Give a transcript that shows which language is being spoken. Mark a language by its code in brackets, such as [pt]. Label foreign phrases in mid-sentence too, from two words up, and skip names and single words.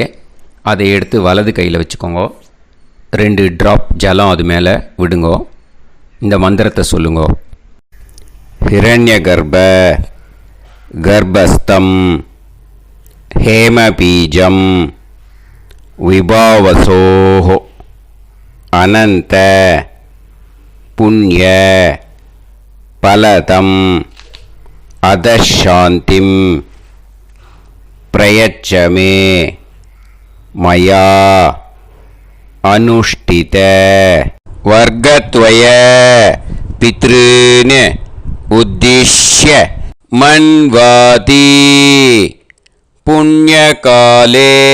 [ta] அதை எடுத்து வலது கையில் வச்சுக்கோங்க. 2 ட்ராப் ஜலம் அது மேலே விடுங்கோ. இந்த மந்திரத்தை சொல்லுங்கோ. [sa] हिरण्य गर्भ गर्भस्थम् हेमबीजम् विभावसोः अनन्त पुण्य फलदम् अधशान्तिं प्रयच्छ मे मया अनुष्ठित वर्गद्वय पितॄन् उद्दिश्य मन्वादि पुण्यकाले